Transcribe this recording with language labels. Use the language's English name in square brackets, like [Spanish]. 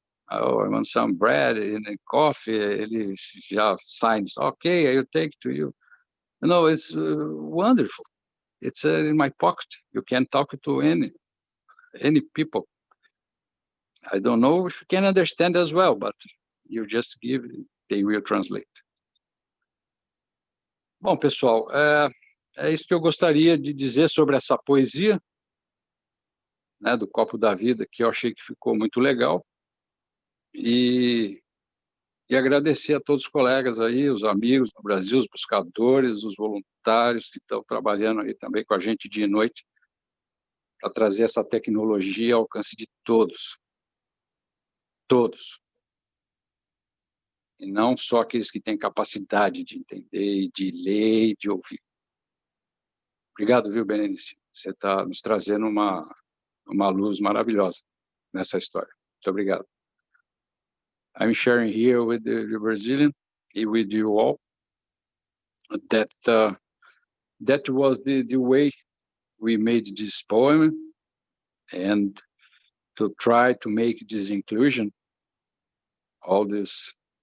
[English] Oh, I want some bread and coffee. [Portuguese] Ele já [English] signs, okay, I'll take to you. No, it's wonderful. It's in my pocket. You can talk to any people. I don't know if you can understand as well, but you just give, they will translate. [Portuguese] Bom, pessoal, é isso que eu gostaria de dizer sobre essa poesia, né, do Copo da Vida, que eu achei que ficou muito legal. E agradecer a todos os colegas aí, os amigos no Brasil, os buscadores, os voluntários que estão trabalhando aí também com a gente dia e noite, para trazer essa tecnologia ao alcance de todos. Todos. E não só aqueles que têm capacidade de entender, de ler e de ouvir. Obrigado, viu, Berenice? Você está nos trazendo uma luz maravilhosa nessa história. Muito obrigado. [English] I'm sharing here with the Brazilian, with you all, that that was the way we made this poem, and to try to make this inclusion, all these